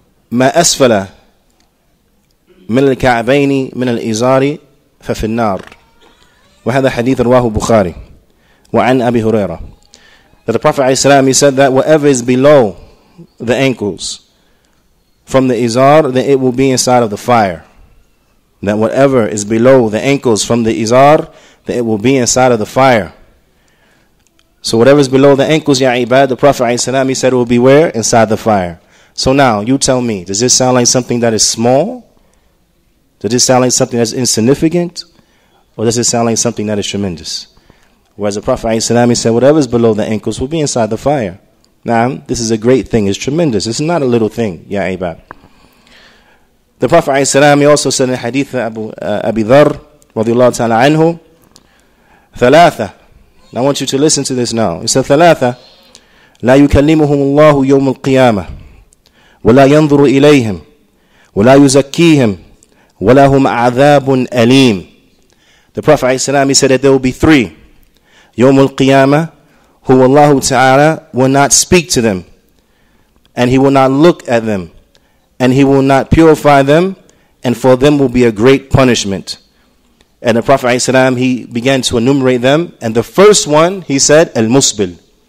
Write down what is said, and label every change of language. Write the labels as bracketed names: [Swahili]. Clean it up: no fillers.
[Arabic] ما أسفل من الكعبين من الإزار ففي النار. وهذا حديث رواه البخاري وعن أبي هريرة. [English] That the Prophet ﷺ, he said that whatever is below the ankles from the izar, then it will be inside of the fire. That whatever is below the ankles from the izar, then it will be inside of the fire. So whatever is below the ankles, [Arabic] ya ibad, [English] the Prophet ﷺ, he said it will be where? Inside the fire. So now, you tell me, does this sound like something that is small? Does this sound like something that's insignificant? Or does it sound like something that is tremendous? Whereas the Prophet ﷺ, he said whatever is below the ankles will be inside the fire. Now, this is a great thing. It's tremendous. It's not a little thing, [Arabic] ya ibad. [English] The Prophet ﷺ, he also said in hadith Abu Dharr [Arabic] radiyallahu ta'ala anhu, [English] ثلاثة. I want you to listen to this now. He said [Arabic] ثلاثة لا يكلمهم الله يوم القيامة ولا ينظر إليهم ولا يزكيهم ولا هم عذاب أليم. [English] The Prophet ﷺ, he said that there will be three. [Arabic] يوم القيامة, [English] who Allah Ta'ala will not speak to them, and He will not look at them, and He will not purify them, and for them will be a great punishment. And the Prophet ﷺ, he began to enumerate them, and the first one, he said, al-musbil.